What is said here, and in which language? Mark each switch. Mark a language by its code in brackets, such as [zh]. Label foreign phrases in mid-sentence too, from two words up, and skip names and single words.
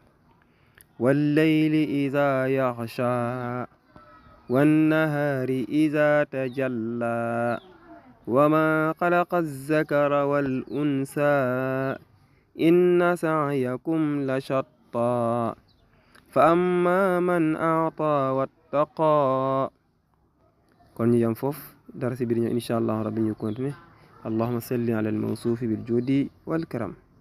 [ar] والليل إذا يغشى والنهار إذا تجلى وما خلق الذكر والأنثى إن سعيكم لشتى فأما من أعطى واتقى [wo] kon ñu yam foofu dara si biir ñëw [ar] إن شاء الله ربي [wo] ñu continuer [ar] اللهم صل على الموصوف بالجود والكرم